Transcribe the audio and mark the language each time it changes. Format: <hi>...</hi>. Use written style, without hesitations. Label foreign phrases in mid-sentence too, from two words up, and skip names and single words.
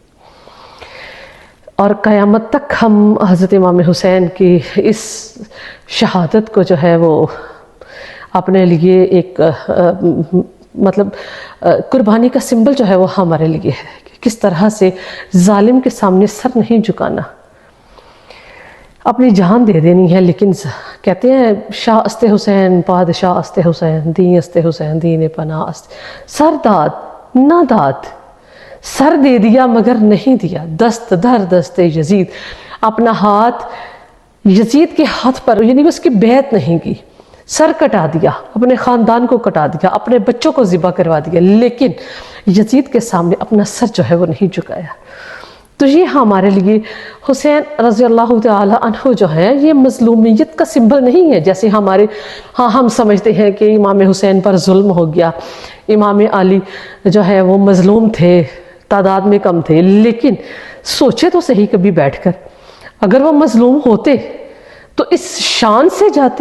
<ur>اور قیامت تک ہم حضرت امام حسین کی اس شہادت کو جو ہے وہ اپنے لیے ایک مطلب قربانی کا سمبل جو ہے وہ ہمارے لیے ہے کہ کس طرح سے ظالم کے سامنے سر نہیں جھکانا، اپنی جان دے دینی ہے۔ لیکن کہتے ہیں</ur> <fa>شاہ است حسین پادشاہ است حسین دین است حسین دین پناہ است، سرداد ناداد،</fa> <ur>سر دے دیا مگر نہیں دیا،</ur> <fa>دست در دست یزید،</fa> <ur>اپنا ہاتھ یزید کے ہاتھ پر، یعنی اس کی بیعت نہیں کی، سر کٹا دیا، اپنے خاندان کو کٹا دیا، اپنے بچوں کو ذبح کروا دیا، لیکن یزید کے سامنے اپنا سر جو ہے وہ نہیں جھکایا۔ تو یہ ہمارے لیے حسین</ur> <ar>رضی اللہ تعالی عنہ</ar> <ur>جو ہے یہ مظلومیت کا سمبل نہیں ہے، جیسے ہم سمجھتے ہیں کہ امام حسین پر ظلم ہو گیا، امام علی جو ہے وہ مظلوم تھے، تعداد میں کم تھے، لیکن سوچے تو صحیح کبھی بیٹھ کر، اگر وہ مظلوم ہوتے تو اس شان سے جاتے۔</ur>